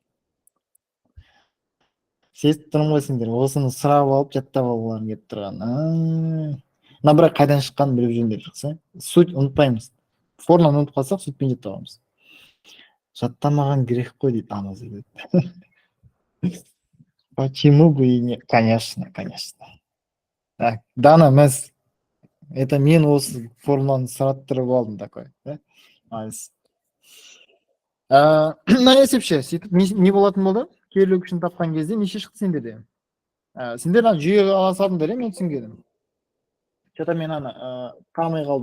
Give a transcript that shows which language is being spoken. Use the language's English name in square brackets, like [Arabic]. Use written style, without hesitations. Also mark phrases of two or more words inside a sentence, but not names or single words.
[Kazakh] Сезіп тұрмын ғой сендер. Осыны сұрап алып жаттап алуларың келіп тұрған. Мына бірақ қайдан шыққанын біліп жүріңдер шықса. Суть ұмытпаймыз. Форманы ұмытып қалсақ, сүтпен жаттап аламыз. Жаттамаған грех қой дейді анасы дейді. [Russian] Почему бы и не? Конечно. Так, Дана, это [Kazakh] мен осы формуланы сұраттырып алдым [Russian] такой. [Kazakh] Мына есепші, сөйтіп не болатын болды? Керлеу күшін тапқан кезде неше шықты сендерде? Сендер жүйеге ала салдыңдар, мен түсінгенім. Что-то мен қалмай қалдым.